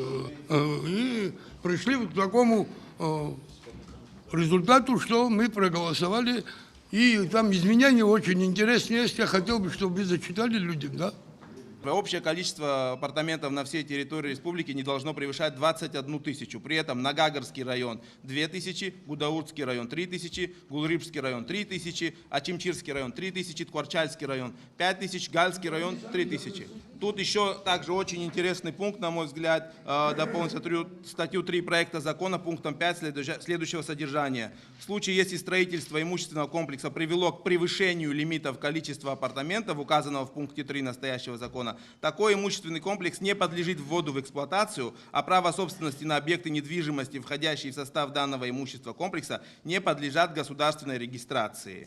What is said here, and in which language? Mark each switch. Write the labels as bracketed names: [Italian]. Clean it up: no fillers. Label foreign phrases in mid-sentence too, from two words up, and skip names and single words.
[Russian] И пришли к такому результату, что мы проголосовали. И там изменения очень интересные есть. Я хотел бы, чтобы вы зачитали людям, да? Общее количество апартаментов на всей территории республики не должно превышать 21 тысячу. При этом Нагагарский район 2000, Гудаурский район 3000, Гулрибский район 3000, Ачимчирский район 3000, Ткварчальский район 5000, Гальский район 3000. Тут еще также очень интересный пункт, на мой взгляд, дополнить статью 3 проекта закона пунктом 5 следующего содержания. В случае, если строительство имущественного комплекса привело к превышению лимитов количества апартаментов, указанного в пункте 3 настоящего закона, такой имущественный комплекс не подлежит вводу в эксплуатацию, а право собственности на объекты недвижимости, входящие в состав данного имущества комплекса, не подлежат государственной регистрации.